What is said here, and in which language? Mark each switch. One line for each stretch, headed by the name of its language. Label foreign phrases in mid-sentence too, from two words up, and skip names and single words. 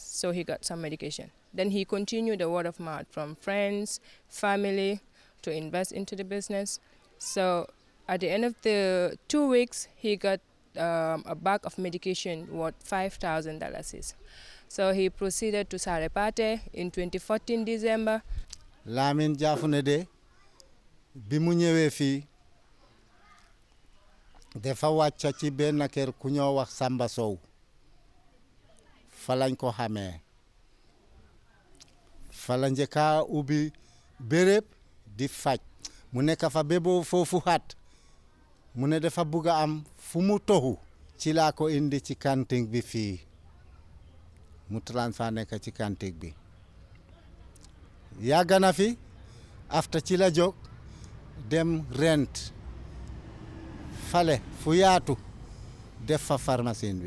English: So he got some medication. Then he continued the word of mouth from friends, family, to invest into the business. So at the end of the 2 weeks, he got a bag of medication worth $5,000. So he proceeded to Sareh Pateh in 2014 December.
Wolof: Lamin Jafune de bi mu ñëwé fi dafa wàcc ci benn kër ku ñoo wax Samba Sow fa lañ ko xamee fa la njëkka ubbi béréb di faj mu nekk fa bebo foofu xat mu ne dafa bugg a am fu mu toxu ci laa ko indi ci kanting bi fii mu transfert nekk ci kanting bi yàgg na fi after ci la jóg dem rent fale fu yaatu def fa pharmacie bi